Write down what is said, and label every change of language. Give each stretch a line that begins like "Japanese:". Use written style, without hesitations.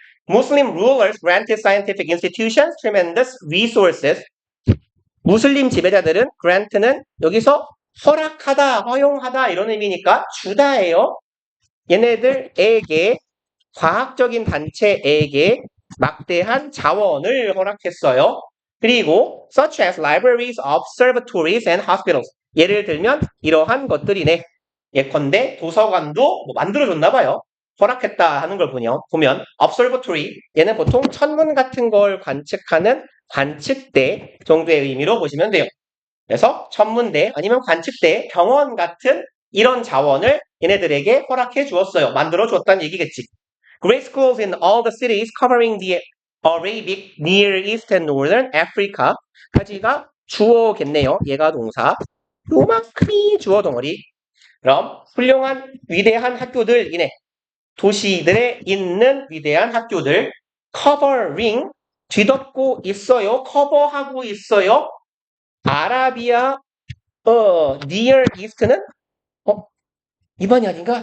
English: Muslim rulers granted scientific institutions tremendous resources.
Korean: 무슬림 지배자들은 grant는 여기서 허락하다, 허용하다 이런 의미니까 주다예요. 얘네들에게 과학적인 단체에게 막대한 자원을 허락했어요. 그리고
English: such as libraries, observatories and hospitals.
Korean: 예를 들면 이러한 것들이네. 예컨대 도서관도 뭐 만들어줬나 봐요. 허락했다 하는 걸 보면 observatory 얘는 보통 천문 같은 걸 관측하는 관측대 정도의 의미로 보시면 돼요. 그래서 천문대 아니면 관측대, 병원 같은 이런 자원을 얘네들에게 허락해 주었어요. 만들어 줬다는 얘기겠지.
English: Great schools in all the cities covering the Arabic, Near East and Northern Africa
Korean: 까지가 주어겠네요. 얘가 동사. 요만큼이 주어 덩어리. 그럼 훌륭한 위대한 학교들이네. 도시들에 있는 위대한 학교들 covering 뒤덮고 있어요. 커버하고 있어요. 아라비아 near east는 2번이 아닌가?